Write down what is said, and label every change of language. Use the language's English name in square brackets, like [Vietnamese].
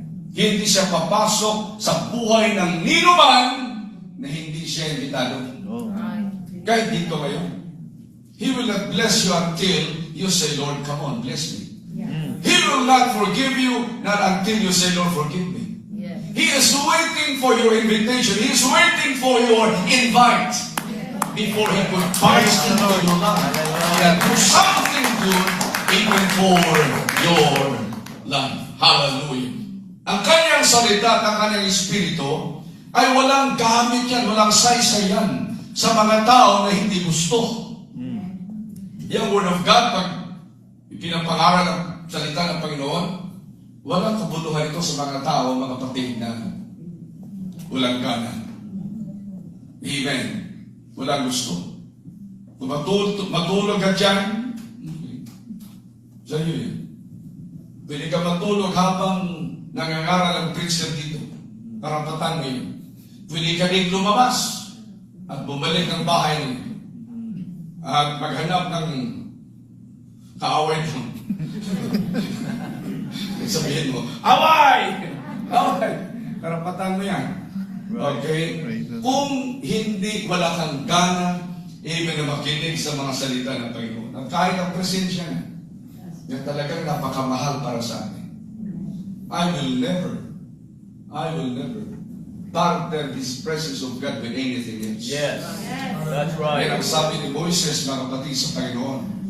[Filipino] Hindi siya papasok sa buhay ng ninuman na hindi siya imbitado. Kahit dito ngayon. [English] He will not bless you until you say, Lord, come on, bless me. He will not forgive you, not until you say, Lord, forgive me. He is waiting for your invitation. He is waiting for your invite before He could burst into your life and do something good even for your life. Hallelujah. [Filipino] Ang kanyang salita at ang kanyang espiritu ay walang gamit yan, walang saysay yan sa mga tao na hindi gusto. Yung Word of God, pag pinapangaral ang salita ng Panginoon, walang kabuluhan ito sa mga tao, mga kapatid na walang gana. Amen. Walang gusto. Kung matulog ka dyan, sa iyo yun. Pwede ka matulog habang nangangaral ang preacher dito. Karapatan mo yun. Pwede ka din lumabas at bumalik ng bahay mo at maghanap ng kaaway mo. Sabihin mo, away! Away! Karapatan mo yan. Okay? Kung hindi, wala kang gana, even na makinig sa mga salita ng Panginoon. At kahit ang presensya niya, yan talagang napakamahal para sa atin. [English] I will never barter this presence of God with anything else. Yes. That's right. [Filipino] Yan ang sabi ni Moises, mga kapatid sa Panginoon.